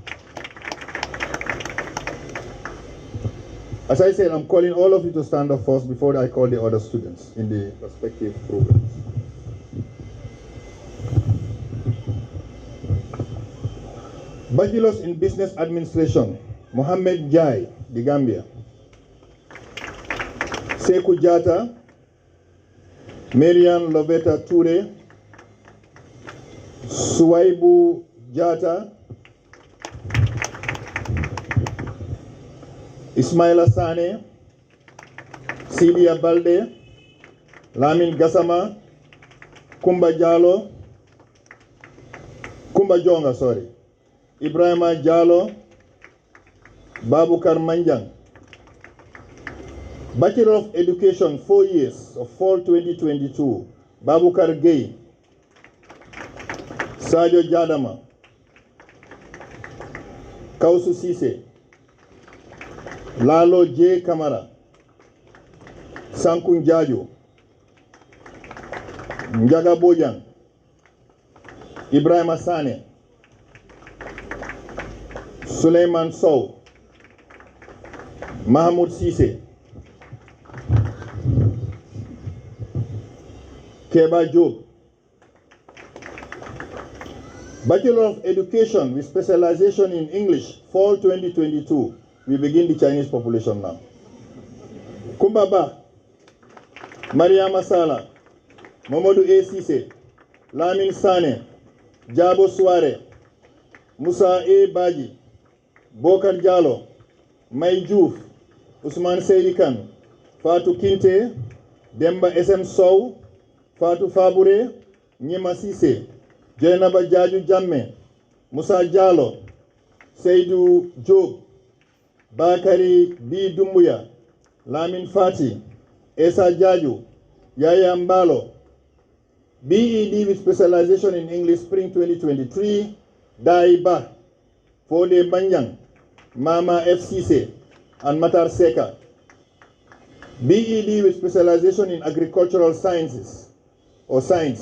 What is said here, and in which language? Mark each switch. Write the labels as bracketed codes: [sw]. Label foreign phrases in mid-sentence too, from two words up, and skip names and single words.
[en] As I said, I'm calling all of you to stand up first before I call the other students in the respective programs. Bachelor's in Business Administration, Mohammed Jai, the Gambia. Sekou Jata, Marian Loveta Toure, Suwaibu Jata, Ismaila Sane, Sidia Balde, Lamin Gassama, Kumba Jonga, Ibrahima Jallo, Babukar Manjang. Bachelor of Education, 4 years, of fall 2022, Babukar Gay, Sajo Jadama, Kausu Sise, Lalo J. Kamara, Sankun Jajo, Njaga Bojang, Ibrahima Sane, Suleiman Sow, Mahmoud Sise, Keba Job. Bachelor of Education with specialization in English, fall 2022. We begin the Chinese population now. Kumbaba, Mariama Sala, Mamadou A. Sise, Lamin Sane, Jabo Suare, Musa A. Baji, Bokar Jallo, May Diouf, Usman Seydi Kane, Fatou Kinte, Demba SM Sow, Fatou Fabure, Nyema Sise, Jenaba Jaju Jamme, Musa Jallo, Seydou Job, Bakari B. Dumbuya, Lamin Fati, Esa Jaju, Yaya Mbalo. BEd with specialization in English, spring 2023, Daiba, Fode Banyang, Mama FCC, and Matar Seka. BEd with specialization in agricultural sciences, or science.